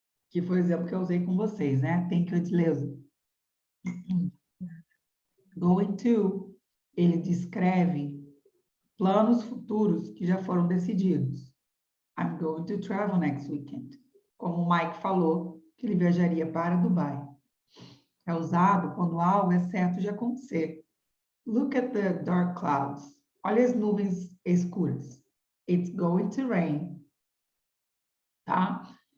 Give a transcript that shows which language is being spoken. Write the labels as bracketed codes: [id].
[pt] Que foi o exemplo que eu usei com vocês, né? [en] Thank you, [pt] Edileuza. Going to, ele descreve planos futuros que já foram decididos. [en] I'm going to travel next weekend. [pt] Como o Mike falou, que ele viajaria para Dubai. É usado quando algo é certo de acontecer. [en] Look at the dark clouds. [pt] Olha as nuvens escuras. [en] It's going to rain. Tá?